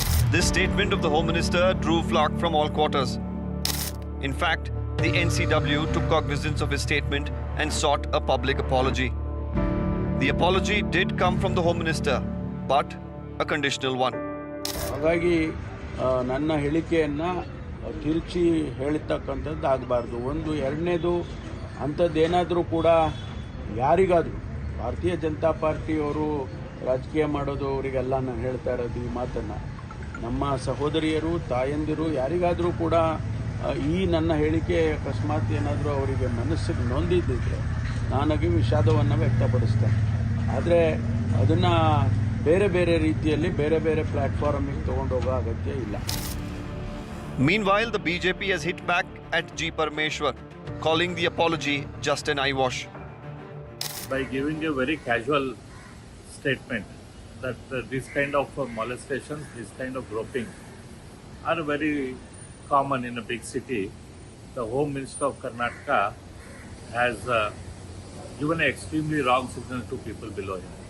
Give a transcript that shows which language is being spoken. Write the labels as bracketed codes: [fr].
[en] This statement of the Home Minister drew flack from all quarters. In fact, the NCW took cognizance of his statement and sought a public apology. The apology did come from the Home Minister, but a conditional one. [kn] ಹಾಗಾಗಿ ನನ್ನ ಹೇಳಿಕೆಯನ್ನು ತಿರುಚಿ ಹೇಳಿರ್ತಕ್ಕಂಥದ್ದು ಆಗಬಾರ್ದು. ಒಂದು ಎರಡನೇದು ಅಂಥದ್ದೇನಾದರೂ ಕೂಡ ಯಾರಿಗಾದರೂ ಭಾರತೀಯ ಜನತಾ ಪಾರ್ಟಿಯವರು ರಾಜಕೀಯ ಮಾಡೋದು ಅವರಿಗೆಲ್ಲ ನಾನು ಹೇಳ್ತಾ ಇರೋದು ಈ ಮಾತನ್ನು. ನಮ್ಮ ಸಹೋದರಿಯರು ತಾಯಂದಿರು ಯಾರಿಗಾದರೂ ಕೂಡ ಈ ನನ್ನ ಹೇಳಿಕೆ ಅಕಸ್ಮಾತ್ ಏನಾದರೂ ಅವರಿಗೆ ಮನಸ್ಸಿಗೆ ನೊಂದಿದ್ದಿದ್ರೆ ನಾನಾಗಿ ವಿಷಾದವನ್ನು ವ್ಯಕ್ತಪಡಿಸ್ತೇನೆ. ಆದರೆ ಅದನ್ನು ಬೇರೆ ಬೇರೆ ರೀತಿಯಲ್ಲಿ ಬೇರೆ ಬೇರೆ ಪ್ಲಾಟ್ಫಾರ್ಮಿಗೆ ತಗೊಂಡೋಗೋ ಅಗತ್ಯ ಇಲ್ಲ. [en] Meanwhile, the BJP has hit back at G. Parmeshwar, calling the apology just an eyewash. By giving a very casual statement that this kind of molestations, this kind of groping are very common in a big city, the Home Minister of Karnataka has given an extremely wrong signal to people below him.